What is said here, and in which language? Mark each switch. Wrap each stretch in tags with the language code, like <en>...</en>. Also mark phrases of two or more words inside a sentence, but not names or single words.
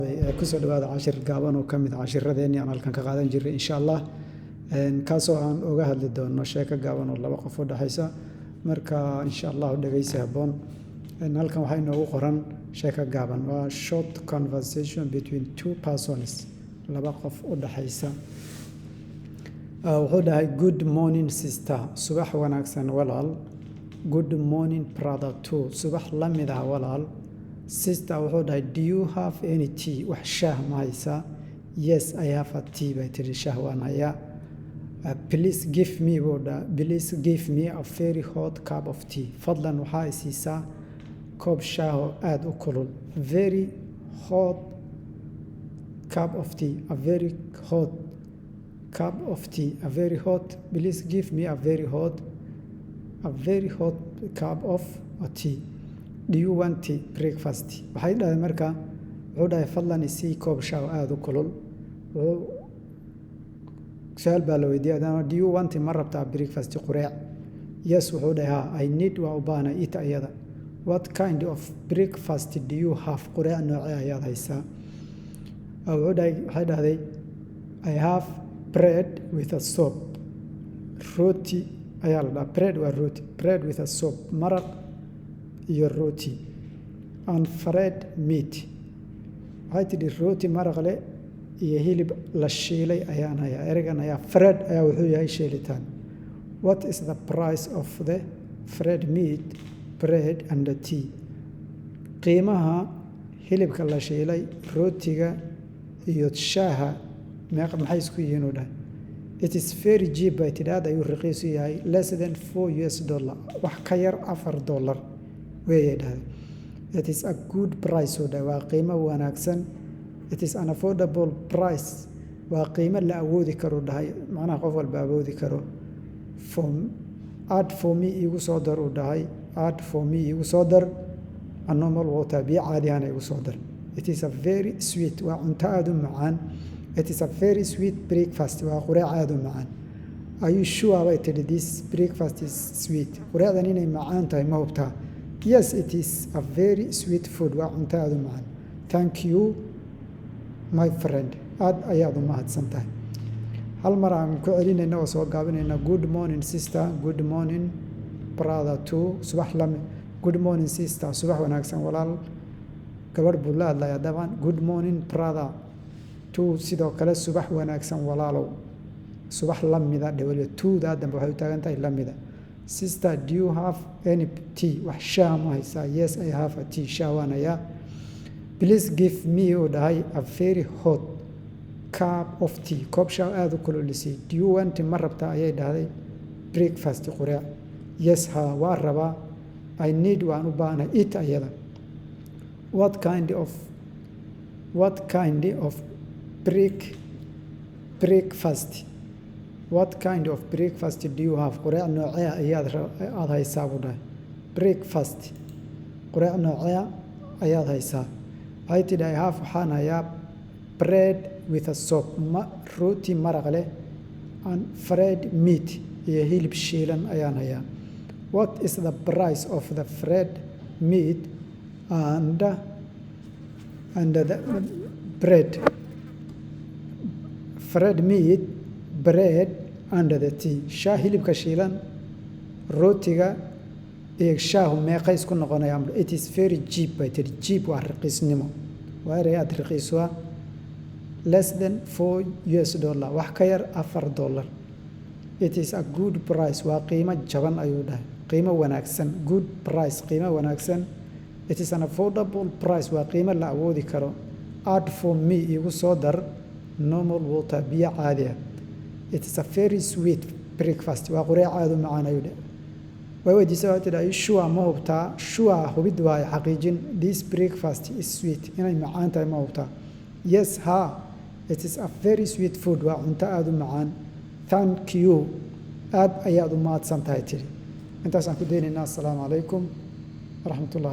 <so>kusoo dhawaada cashir gaaban oo ka mid ah cashiradeenii aan halkan ka qaadan jirnay</so> <ar>إن شاء الله</ar> <so>kaasoo aan uga hadli doono sheeko gaaban oo laba qof u dhaxaysa marka</so> <ar>إن شاء الله</ar> <so>dhageysi habboon halkan waxaa inoogu qoran sheeko gaaban waa</so> <en>short conversation between two persons</en> <so>laba qof u dhaxaysa wuxuu dhahay</so> <en>good morning sister</en> <so>subax wanaagsan walaal</so> <en>good morning brother too</en> <so>subax la mid ah walaal sister wuxuu dhahay</so> <en>do you have any tea</en> <so>wax shaah ma haysaa</so> <en>yes I have a tea</en> <so>bay tiri shaah waan hayaa</so> <en>please give me a very hot cup of tea</en> <so>fadlan waxaa i siisaa koob shaah oo aad u kulul</so> <en>very hot cup of tea a very hot cup of tea a very hot please give me a very hot cup of tea do you want tea breakfast</en> <so>waxay dhahay marka wuxuu dhahay fadlan isii koob shaah aad u kulul su'aal baa la weydiiyay</so> <en>do you want</en> <so>ma rabtaa breakfast qureec yes wuxuu dhahay</so> <en>I need</en> <so>waa u baahnay it ayada</so> <en>what kind of breakfast do you have</en> <so>qureec noocee ayaad haysaa waxay dhahday</so> <en>I have bread with a soap</en> <so>rooti ayaa la dhahaa</so> <en>bread</en> <so>waa rooti</so> <en>bread with a soap maraq</en> <so>iyo rooti</so> <en>and fried meat</en> <so>waxay tidhi rooti maraq leh iyo hilib la shiilay ayaan hayaa ereygan ayaa fried ayaa wuxuu yahay shiilitaan</so> <en>what is the price of the fried meat bread and the tea</en> <so>qiimaha hilibka la shiilay rootiga iyo shaaha maxay isku yihiin u dhahay</so> <en>it is very cheap</en> <so>bay tidhi aad ayuu raqiis u yahay</so> <en>less than $4</en> <so>wax ka yar $4 weeyay dhahay</so> <en>it is a good price</en> <so>oo dhahay waa qiimo wanaagsan</so> <en>it is an affordable price</en> <so>waa qiimo la awoodi karo dhahay macnaha qof walba awoodi karo</so> <en>add for me</en> <so>igu soo dar u dhahay</so> <en>add for me</en> <so>igu soo dar</so> <en>a normal water</en> <so>biyo caadi ahna igu soo dar</so> <en>it is a very sweet</en> <so>waa cunto aad u macaan</so> <en>it is a very sweet breakfast</en> <so>waa qureec aad u macaan</so> <en>are you</en> <so>sure bay tidhi</so> <en>this breakfast is sweet</en> <so>qureecdan inay macaan tahay ma hubtaa</so> <en>yes it is a very sweet food</en> <so>waa cunto aad u macaan</so> <en>thank you my friend</en> <so>aad ayaad u mahadsan tahay hal mar aan ku celinayna oo soo gaabinayna</so> <en>good morning sister good morning brother too</en> <so>subax lami</so> <en>good morning sister</en> <so>subax wanaagsan walaal gabadh buu la hadlayaa dabcan</so> <en>good morning brother too</en> <so>sidoo kale subax wanaagsan walaalow subax la mida dhawaliyo tooda dambe waxay u taagan tahay la mida</so> <en>sister do you have any tea</en> <so>wax shaah ma haysaa</so> <en>yes I have a tea</en> <so>shaah waan hayaa</so> <en>please give me</en> <so>oo dhahay</so> <en>a very hot cup of tea</en> <so>koob shaah aad u kululisi</so> <en>do you want</en> <so>ma rabtaa ayay dhahday breakfast qureec yes ha waa rabaa</so> <en>I need</en> <so>waan u baahnay it ayada</so> <en>what kind of breakfast what kind of breakfast do you have</en> <so>qureec noocee ayaad haysaa buu dhahay</so> <en>breakfast</en> <so>qureec noocee ayaad haysaa waxay tidhi</so> <en>I have</en> <so>waxaan hayaa</so> <en>bread with a soap</en> <so>rooti maraq leh</so> <en>and fried meat</en> <so>iyo hilib shiilan ayaan hayaa</so> <en>what is the price of the fried meat and the bread fried meat bread and the tea</en> <so>shaah hilibka shiilan rootiga iyo shaahu meeqa isku noqonayaan</so> <en>it is very cheap</en> <so>bay tidhi cheap waa raqiisnimo waa erey aad raqiis waa</so> <en>less than $4</en> <so>wax ka yar $4</so> <en>it is a good price</en> <so>waa qiimo jaban ayuu dhahay qiimo wanaagsan</so> <en>good price</en> <so>qiimo wanaagsan</so> <en>it is an affordable price</en> <so>waa qiimo la awoodi karo</so> <en>add for me</en> <so>igu soo dar</so> <en>normal water</en> <so>biyo caadi ah</so> <en>it is a very sweet breakfast</en> <so>waa qureec aad u macaan ayuu dhahay way weydiisay waxay tidhi sure ma hubtaa sure hubid waayo xaqiijin</so> <en>this breakfast is sweet</en> <so>inay macaan tahay ma hubtaa yes ha</so> <en>it is a very sweet food</en> <so>waa cunto aad u macaan</so> <en>thank you</en> <so>aad ayaad u mahadsan tahay tidhi intaasaan ku daynaynaa</so> <ar>السلام عليكم ورحمة الله</ar>